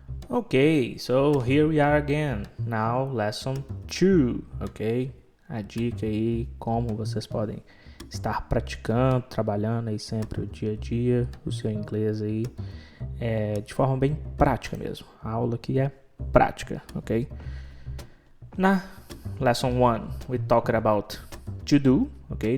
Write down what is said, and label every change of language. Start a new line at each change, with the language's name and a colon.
English: Okay, so here we are again. Now, lesson 2, ok?
Portuguese: A dica aí, como vocês podem estar praticando, trabalhando aí sempre o dia a dia, o seu inglês aí, de forma bem prática mesmo. A aula aqui é prática, ok? Na
English: lesson 1, we talked about to do, ok?